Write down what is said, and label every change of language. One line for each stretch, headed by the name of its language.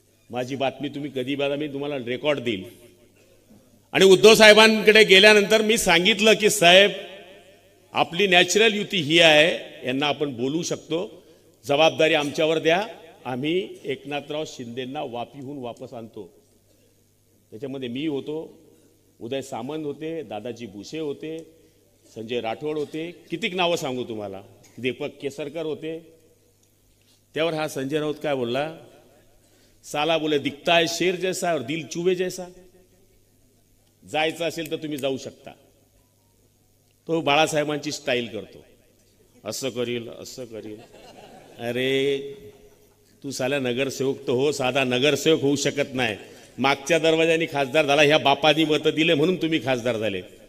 Marathi: माझी बातमी तुम्ही कधी बघा, मी तुम्हाला रेकॉर्ड देईल. आणि उद्धव साहेबांकडे गेल्यानंतर मी सांगितलं की साहेब आपली नॅचरल युती ही आहे, यांना आपण बोलू शकतो, जबाबदारी आमच्यावर द्या, आम्ही एकनाथराव शिंदेंना वापीहून वापस आणतो. त्याच्यामध्ये मी होतो, उदय सामंत होते, दादाजी भुसे होते, संजय राठोड होते, कितीक नावं सांगू तुम्हाला, दीपक केसरकर होते. त्यावर हा संजय राऊत काय बोलला?
Hindi: साला बोले दिखता है शेर जैसा और दिल चूहे जैसा.
Marathi: जायचं असेल तर तुम्ही जाऊ शकता. तो बाळासाहेबांची स्टाईल करतो, असं करील असं करील. अरे तू साला नगरसेवक तर हो, साधा नगरसेवक होऊ शकत नाही. मागच्या दरवाजाने खासदार झाला, ह्या बापानी मतं दिले म्हणून तुम्ही खासदार झाले.